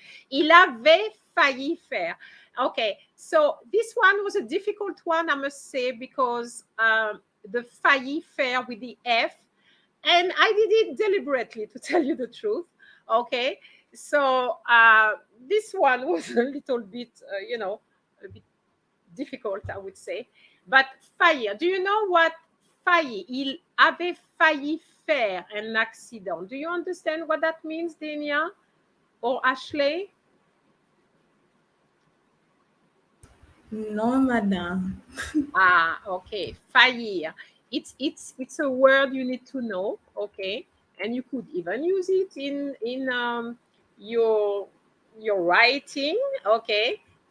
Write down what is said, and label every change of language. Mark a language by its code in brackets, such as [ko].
[fr] Il avait failli faire. [en] Okay, so this one was a difficult one, I must say, because the failli faire with the F, and I did it deliberately, to tell you the truth. Okay, so this one was a little bit, you know, a bit difficult, I would say. But faillir, do you know what faillir? [fr] Il avait failli faire un accident. [en] Do you understand what that means, Dania or Ashley? No, madam. [fr] Ah, okay. Faillir. [en] It's a word you need to know, okay? And you could even use it in your writing, okay?